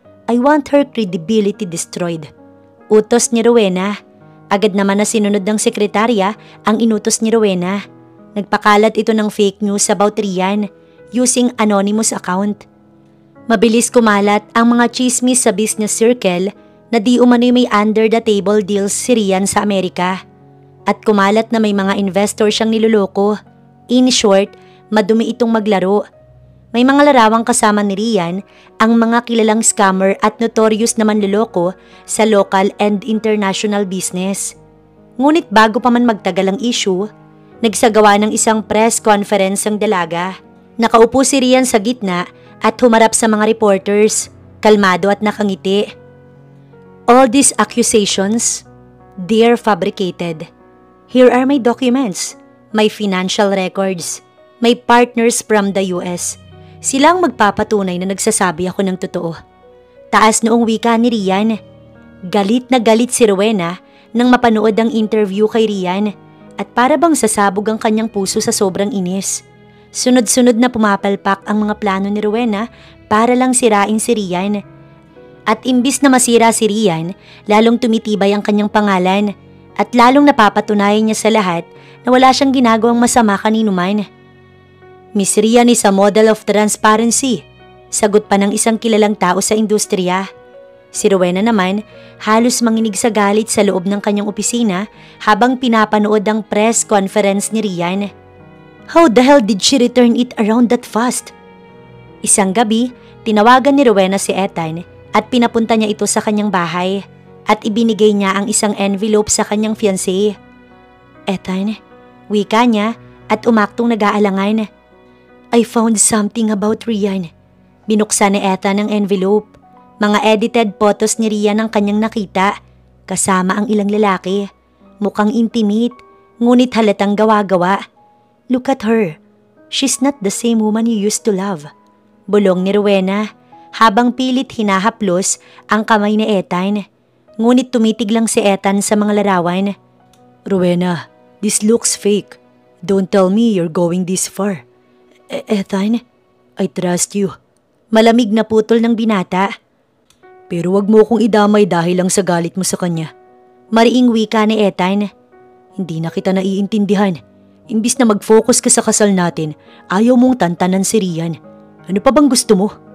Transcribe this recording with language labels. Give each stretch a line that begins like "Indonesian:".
English: I want her credibility destroyed.
Filipino: Utos ni Rowena. Agad naman na sinunod ng sekretarya ang inutos ni Rowena. Nagpakalat ito ng
English: fake news about Rian using anonymous account.
Filipino: Mabilis kumalat ang mga chismis sa business circle na di umano'y may
English: under-the-table deals
Filipino: si Rian sa Amerika. At kumalat na may mga investor siyang niloloko.
English: In short,
Filipino: madumi itong maglaro. May mga larawang kasama ni Rian ang mga kilalang scammer at notorious na manloloko sa
English: local and international business.
Filipino: Ngunit bago pa man magtagal ang issue, nagsagawa ng isang press conference ang dalaga. Nakaupo si Rian sa gitna at humarap sa mga reporters, kalmado at nakangiti.
English: All these accusations, they're fabricated. Here are my documents, my financial records, my partners from the US.
Filipino: Sila ang magpapatunay na nagsasabi ako ng totoo. Taas noong wika ni Rian. Galit na galit si Rowena nang mapanood ang interview kay Rian at para bang sasabog ang kanyang puso sa sobrang inis. Sunod-sunod na pumapalpak ang mga plano ni Rowena para lang sirain si Rian. At imbis na masira si Rian, lalong tumitibay ang kanyang pangalan. At lalong napapatunayan niya sa lahat na wala siyang ginagawang masama kaninuman.
English: Miss Rian is a model of transparency,
Filipino: sagot pa ng isang kilalang tao sa industriya. Si Rowena naman halos manginig sa galit sa loob ng kanyang opisina habang pinapanood ang press conference ni Rian.
English: How the hell did she return it around that fast?
Filipino: Isang gabi, tinawagan ni Rowena si Ethan at pinapunta niya ito sa kanyang bahay. At ibinigay niya ang isang envelope sa kanyang fiancé. Ethan, wika niya at umaktong nag-aalangan.
English: I found something about Rian.
Filipino: Binuksan ni Ethan ang envelope. Mga edited photos ni Rian ang kanyang nakita, kasama ang ilang lalaki. Mukhang intimate, ngunit halatang gawa-gawa.
English: Look at her. She's not the same woman you used to love.
Filipino: Bulong ni Rowena habang pilit hinahaplos ang kamay ni Ethan. Ngunit tumitig lang si Ethan sa mga larawan.
English: Rowena, this looks fake. Don't tell me you're going this far. Ethan, I trust you.
Filipino: Malamig na putol ng binata. Pero wag mo kong idamay dahil lang sa galit mo sa kanya. Mariing wika ni Ethan. Hindi na kita naiintindihan. Imbis na mag-focus ka sa kasal natin, ayaw mong tantanan si Rian. Ano pa bang gusto mo?